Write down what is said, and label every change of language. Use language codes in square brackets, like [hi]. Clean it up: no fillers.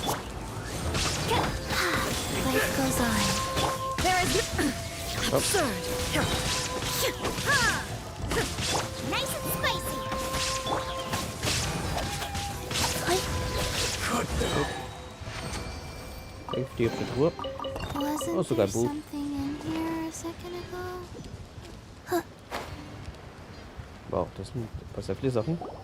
[en] Life goes on. There is Absurd. nice and spicy. [de] Danke für die hübsche Tour. Oh, sogar ein Buch. [en] Something in here a second ago? [de] Wow, das sind sehr viele Sachen.